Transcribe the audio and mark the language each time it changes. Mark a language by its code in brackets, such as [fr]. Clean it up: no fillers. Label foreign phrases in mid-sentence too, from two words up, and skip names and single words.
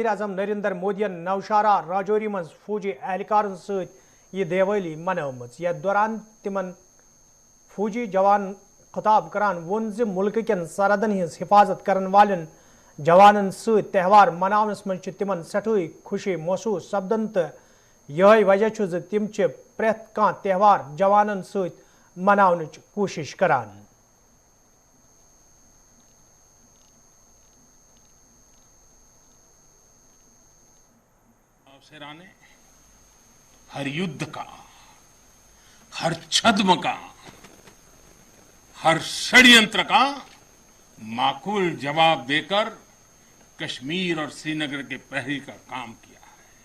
[ks] اعظم نریندر مودین نوشہرہ راجوری مز فوجی اہلکارن ست یہ دیوالی منم یتھ دوران تمن فوجی جوان خطاب کران وون ز ملک کن سرحدن ہز حفاظت کرن والن جوانن ست تہوار مناونس مز تمن سٹھائی خوشی محسوس سپدان تو یہ وجہ ز تم پریت کان تہوار جوانن ست مناونچ کوشش کران [hi] ने हर युद्ध का हर छद्म का हर षड्यंत्र का माकूल जवाब दे कर कश्मीर और श्रीनगर के प्रहरी का काम किया है